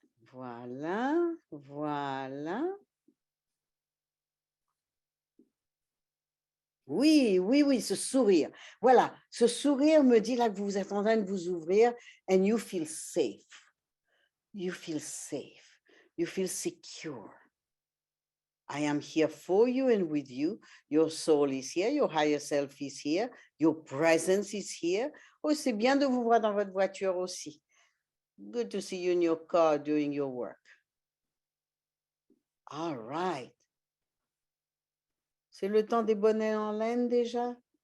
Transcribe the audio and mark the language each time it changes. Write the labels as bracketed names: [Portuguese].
[French] Voilà, voilà. Oui, oui, oui, ce sourire. Voilà, ce sourire me dit là que vous êtes en train de vous ouvrir [English] and you feel safe. You feel safe. You feel secure. I am here for you and with you. Your soul is here. Your higher self is here. Your presence is here. [French] Oh, c'est bien de vous voir dans votre voiture aussi. [English] Good to see you in your car doing your work. All right. [French] C'est le temps des bonnets en laine déjà?